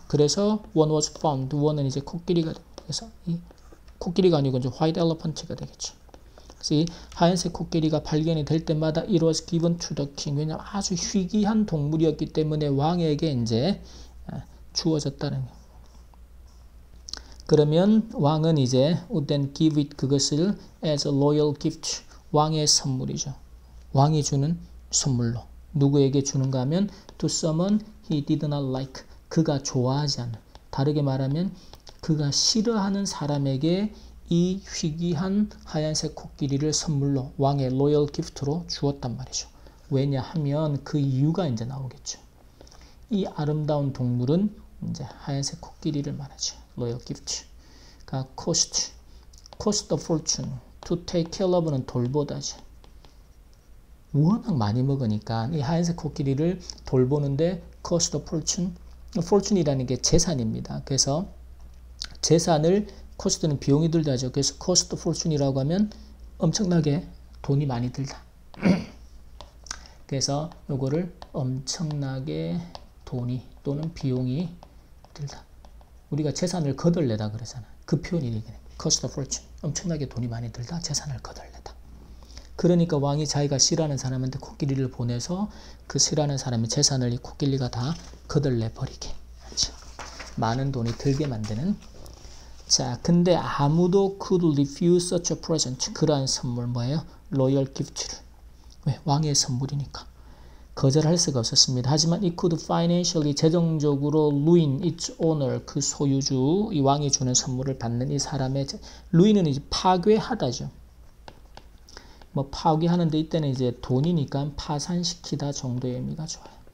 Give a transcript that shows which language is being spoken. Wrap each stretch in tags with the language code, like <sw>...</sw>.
<ko>그래서</ko> <en>one was found</en> <ko>one은 이제 코끼리가 그래서 이 코끼리가 아니고 이제 white elephant가 되겠죠. 그래서 이 하얀색 코끼리가 발견이 될 때마다</ko> <en>it was given to the king.</en> <ko>왜냐하면 아주 희귀한 동물이었기 때문에 왕에게 이제 주어졌다는 거예요. 그러면 왕은 이제</ko> <en>would then give it</en> <ko>그것을</ko> <en>as a royal gift</en> <ko>왕의 선물이죠. 왕이 주는 선물로 누구에게 주는가 하면</ko> <en>to someone he did not like</en> <ko>그가 좋아하지 않는 다르게 말하면 그가 싫어하는 사람에게 이 희귀한 하얀색 코끼리를 선물로 왕의 로열 기프트로 주었단 말이죠. 왜냐하면 그 이유가 이제 나오겠죠. 이 아름다운 동물은 이제 하얀색 코끼리를 말하죠. 로열 기프트. 그러니까 cost of fortune, to take care of는 돌보다죠. 워낙 많이 먹으니까 이 하얀색 코끼리를 돌보는데 cost of fortune, fortune이라는 게 재산입니다. 그래서 재산을 코스트는 비용이 들다죠. 그래서 cost fortune이라고 하면 엄청나게 돈이 많이 들다. 그래서 요거를 엄청나게 돈이 또는 비용이 들다. 우리가 재산을 거덜내다 그러잖아. 그 표현이 되겠네. cost fortune. 엄청나게 돈이 많이 들다. 재산을 거덜내다. 그러니까 왕이 자기가 싫어하는 사람한테 코끼리를 보내서 그 싫어하는 사람의 재산을 이 코끼리가 다 거덜내 버리게. 그렇죠? 많은 돈이 들게 만드는. 자, 근데 아무도</ko> <en>could refuse such a present.</en> <ko>그러한 선물 뭐예요? royal gift를. 왜? 왕의 선물이니까. 거절할 수가 없었습니다. 하지만</ko> <en>it could financially</en> <ko>재정적으로</ko> <en>ruin its owner</en> <ko>그 소유주 이 왕이 주는 선물을 받는 이 사람의 ruin은 이제 파괴하다죠. 뭐 파괴하는데 이때는 이제 돈이니까 파산시키다 정도의 의미가 좋아요.</ko>